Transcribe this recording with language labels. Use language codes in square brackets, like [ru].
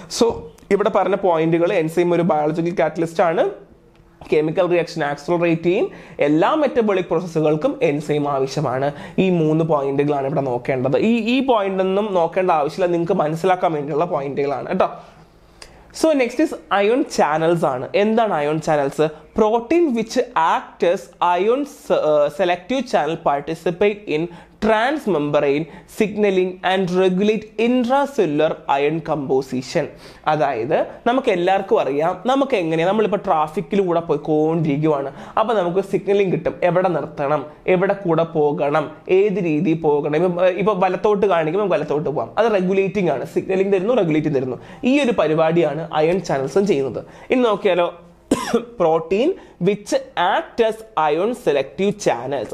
[ml] So ഇവിടെ പറഞ്ഞ പോയിന്റുകൾ, എൻസൈം ഒരു ബയോളജിക്കൽ കാറ്റലിസ്റ്റ് ആണ്, കെമിക്കൽ റിയാക്ഷൻ ആക്സലറേറ്റ് ചെയ്യും, എല്ലാ മെറ്റബോളിക് പ്രോസസ്സുകൾക്കും എൻസൈം ആവശ്യമാണ്. ഈ 3 പോയിന്റുകളാണ് ഇവിടെ നോക്കേണ്ടത്. ഈ പോയിന്റ് ഒന്നും നോക്കേണ്ട ആവശ്യമില്ല, നിങ്ങൾക്ക് മനസ്സിലാക്കാൻ വേണ്ടിയുള്ള പോയിന്റുകളാണ് കേട്ടോ. [en] so next is [ml] ion channels ആണ്. എന്താണ് ion channels? [en] Protein which act as ion selective channel participate in transmembrane signaling and regulate intracellular ion composition. [ml] അതായത് നമുക്ക് എല്ലാവർക്കും അറിയാം, നമുക്ക് എങ്ങനെയാണ്, നമ്മളിപ്പോൾ ട്രാഫിക്കിലൂടെ പോയിക്കൊണ്ടിരിക്കുവാണ്, അപ്പോൾ നമുക്ക് സിഗ്നലിംഗ് കിട്ടും, എവിടെ നിർത്തണം, എവിടെ കൂടെ പോകണം, ഏത് രീതി പോകണം. ഇപ്പൊ വലത്തോട്ട് കാണിക്കുമ്പോൾ വലത്തോട്ട് പോകാം, അത് റെഗുലേറ്റിംഗ് ആണ്, സിഗ്നലിംഗ് തരുന്നു, റെഗുലേറ്റിംഗ് തരുന്നു. ഈ ഒരു പരിപാടിയാണ് അയൺ ചാനൽസും ചെയ്യുന്നത്. ഇനി നോക്കിയാലോ, [en] Protein which act as ion selective channels.